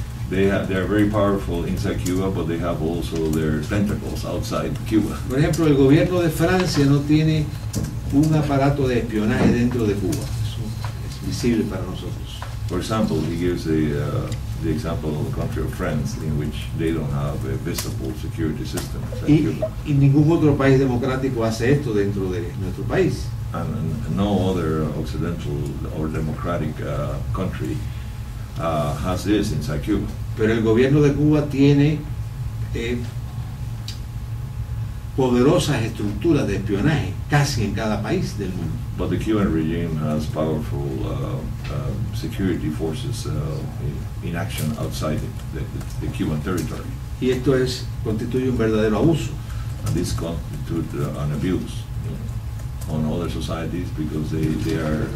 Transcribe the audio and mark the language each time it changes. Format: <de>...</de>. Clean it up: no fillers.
<en>They are very powerful inside Cuba, but they have also their tentacles outside Cuba.</en> <es>Por ejemplo, el gobierno de Francia no tiene un aparato de espionaje dentro de Cuba. Eso es visible para nosotros.</es> <en>For example, he gives the example of the country of France, in which they don't have a visible security system inside Cuba.</en> <es>Y ningún otro país democrático hace esto dentro de nuestro país.</es> <en>And no other occidental or democratic country has this inside Cuba.</en> <es>Pero el gobierno de Cuba tiene poderosas estructuras de espionaje casi en cada país del mundo.</es> <en>But the Cuban regime has powerful security forces in action outside the Cuban territory.</en> <es>Y esto constituye un verdadero abuso.</es> <en>And this constitutes an abuse on other societies because they are...</en>